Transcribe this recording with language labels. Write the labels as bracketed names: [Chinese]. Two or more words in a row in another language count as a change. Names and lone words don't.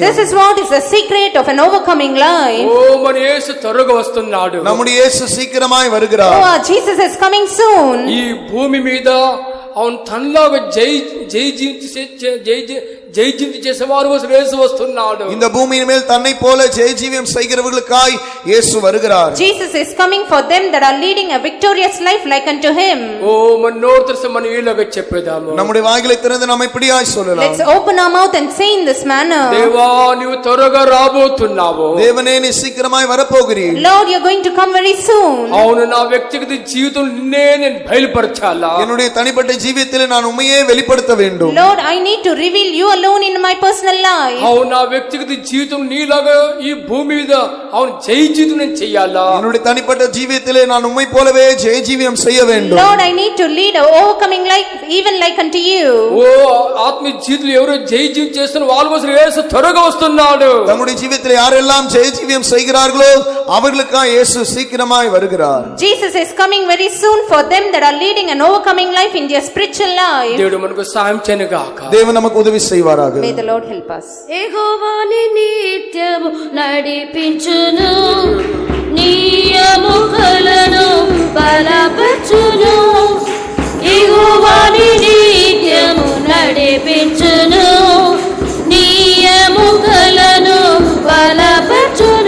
[English] This is what is the secret of an overcoming life. [Telugu] ఓ మన యేసు త్వరగా వస్తున్నాడు. [Tamil] நம்முடைய இயேசு சீக்கிரமாய் வருகிறார். [English] Oh, our Jesus is coming soon. [Telugu] ఈ భూమి మీద అవును తనలాగా జై జీవితం చేసేవారు యేసు వస్తున్నాడు. [Tamil] இந்த பூமியின் மேல் தன்னை போல ஜெய ஜீவியம் செய்கிறவர்களுக்காய் இயேசு வருகிறார். [English] Jesus is coming for them that are leading a victorious life like unto him. [Telugu] ఓ మన నోరు తెరిచి మనం ఇలాగ చెప్పేదాము. [Tamil] நம்முடைய வாய்களை திறந்து நாம் இப்படியாய் சொல்லலாம். [English] Let's open our mouth and say in this manner, [Telugu] దేవా నీవు త్వరగా రాబోతున్నావు. [Tamil] தேவனே நீ சீக்கிரமாய் வரப்போகிறீர். [English] Lord, you're going to come very soon. [Telugu] అవును, నా వ్యక్తిగత జీవితం నిన్నే నేను బయలుపరచాలా. [Tamil] என்னுடைய தனிப்பட்ட ஜீவியத்திலே நான் உண்மையே வெளிப்படுத்த வேண்டும். [English] Lord, I need to reveal you alone in my personal life. [Telugu] అవును, నా వ్యక్తిగత జీవితం నీలాగా ఈ భూమి మీద అవును జై జీవితం నేను చెయ్యాలా. [Tamil] என்னுடைய தனிப்பட்ட ஜீவியத்திலே நான் உண்மை போலவே ஜெய ஜீவியம் செய்ய வேண்டும். [English] Lord, I need to lead a overcoming life even like unto you. [Telugu] ఓ ఆత్మీయ జీవితంలో ఎవరో జై జీవితం చేస్తున్న వాళ్ళ కోసం యేసు త్వరగా వస్తున్నాడు. [Tamil] தம்முடைய ஜீவியத்திலே யாரெல்லாம் ஜெய ஜீவியம் செய்கிறார்களோ அவர்களுக்காக இயேசு சீக்கிரமாய் வருகிறார். [English] Jesus is coming very soon for them that are leading an overcoming life in their spiritual life. [Telugu] దేవుడు మనకు సహాయం చేయనుగాక. [Tamil] தேவன் நமக்கு உதவி செய்வாராக. [English] May the Lord help us. [Telugu] యెహోవాని నిత్యము నడిపించును, నీ ఎముకలను బలపరచును. యెహోవాని నిత్యము నడిపించును, నీ ఎముకలను బలపరచును.